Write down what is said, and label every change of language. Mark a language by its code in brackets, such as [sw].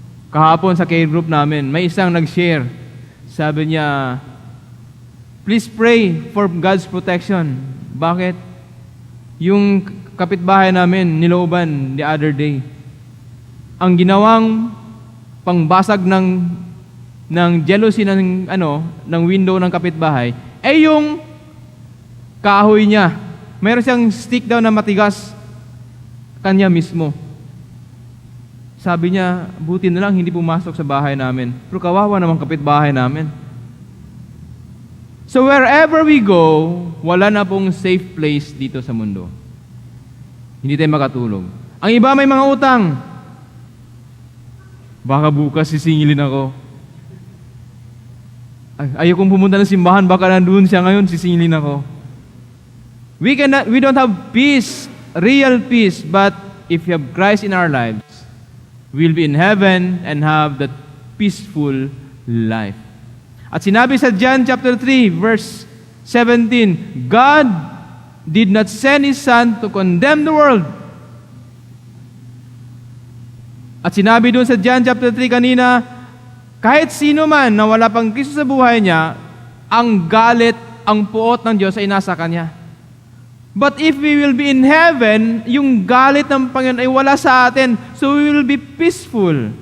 [tl] Kahapon sa care group namin, may isang nag-share. Sabi niya, [en] please pray for God's protection. [tl] Bakit? Yung kapitbahay namin, nilooban [en] the other day. [tl] Ang ginawang pangbasag ng jealousy ng window ng kapitbahay, ay yung kahoy niya. Meron siyang stick daw na matigas kanya mismo. Sabi niya, buti na lang hindi pumasok sa bahay namin. Pero kawawa naman kapitbahay namin. [en] So wherever we go, [tl] wala na pong [en] safe place [tl] dito sa mundo. Hindi tayo makatulog. Ang iba may mga utang. Baka bukas sisingilin ako. Ayaw kong pumunta ng simbahan, baka nandun siya ngayon, sisingilin ako. [en] We don't have peace, real peace, but if we have Christ in our lives, we'll be in heaven and have that peaceful life. [tl] At sinabi sa [en] John chapter 3, verse 17, God did not send His Son to condemn the world. [tl] At sinabi doon sa John chapter 3 kanina, kahit sino man na wala pang Kristo sa buhay niya, ang galit, ang puot ng Diyos ay nasa Kanya. [en] But if we will be in heaven, [tl] yung galit ng Panginoon ay wala sa atin, [en] so we will be peaceful.